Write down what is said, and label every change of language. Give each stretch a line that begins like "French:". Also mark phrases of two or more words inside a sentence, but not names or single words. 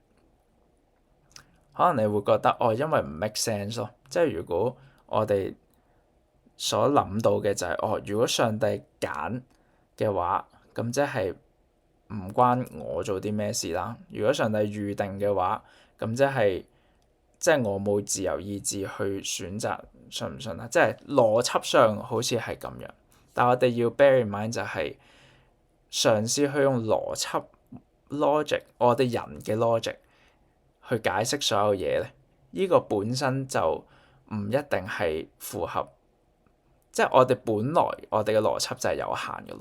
Cantonese: 可能你會覺得因為唔
English: make sense
Cantonese: 咯，即係如果我哋所諗到嘅就係如果上帝揀嘅話，咁即係唔關我做啲咩事啦。如果上帝預定嘅話，咁即係我冇自由意志去選擇信唔信啦。即係邏輯上好似係咁樣，但我哋要
English: bear in mind
Cantonese: 就係嘗試去用邏輯 logic， 我哋人嘅 logic 去解釋所有嘢咧，呢個本身就唔一定係符合，即係我哋本來我哋嘅邏輯就係有限嘅咯。